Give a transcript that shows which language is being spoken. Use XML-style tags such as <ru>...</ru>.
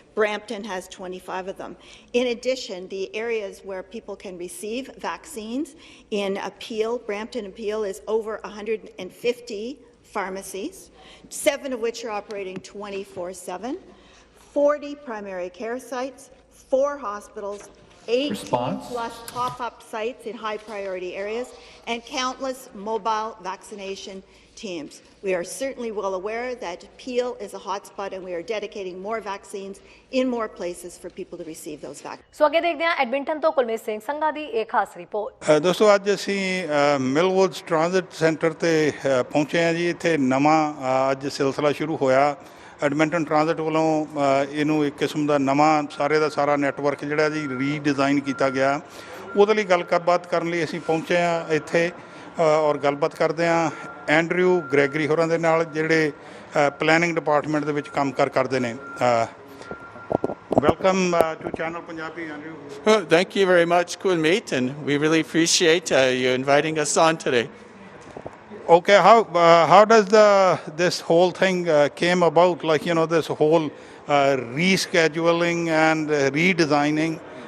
<en>Brampton has 25 of them. In addition, the areas where people can receive vaccines in Peel, Brampton and Peel, is over 150 pharmacies, 7 of which are operating 24/7, 40 primary care sites, 4 hospitals, 18 plus pop-up sites in high-priority areas, and countless mobile vaccination teams. We are certainly well aware that Peel is a hotspot, and we are dedicating more vaccines in more places for people to receive those vaccines.</en> <pa>ਸੋ ਅੱਗੇ ਦੇਖਦੇ ਹਾਂ Edmonton ਤੋਂ ਕੁਲਮੀਤ ਸਿੰਘ ਸੰਘਾ ਦੀ ਇੱਕ ਖਾਸ report. ਦੋਸਤੋ ਅੱਜ ਅਸੀਂ ਮਿਲਵੁੱਡਸ transit centre ਤੇ ਪਹੁੰਚੇ ਹਾਂ ਜੀ। ਇੱਥੇ ਨਵਾਂ ਅੱਜ ਸਿਲਸਿਲਾ ਸ਼ੁਰੂ ਹੋਇਆ। ਐਡਮਿੰਟਨ ਟ੍ਰਾਂਜ਼ਿਟ ਵੱਲੋਂ ਇਹਨੂੰ ਇੱਕ ਕਿਸਮ ਦਾ ਨਵਾਂ ਸਾਰੇ ਦਾ ਸਾਰਾ ਨੈਟਵਰਕ ਜਿਹੜਾ ਜੀ ਰੀਡਿਜ਼ਾਈਨ ਕੀਤਾ ਗਿਆ। ਉਹਦੇ ਲਈ ਗੱਲਬਾਤ ਕਰਨ ਲਈ ਅਸੀਂ ਪਹੁੰਚੇ ਹਾਂ ਇੱਥੇ ਔਰ ਗੱਲਬਾਤ ਕਰਦੇ ਹਾਂ ਐਂਡਰਿਊ ਗ੍ਰੈਗਰੀ ਹੋਰਾਂ ਦੇ ਨਾਲ ਜਿਹੜੇ ਪਲੈਨਿੰਗ ਡਿਪਾਰਟਮੈਂਟ ਦੇ ਵਿੱਚ ਕੰਮ ਕਰਦੇ ਨੇ।</pa> <en>Welcome to Channel Punjabi, Andrew. Oh, thank you very much, Kunmeet, and we really appreciate you inviting us on today. Okay, how does this whole thing came about? Like, you know, this whole rescheduling and redesigning.</en>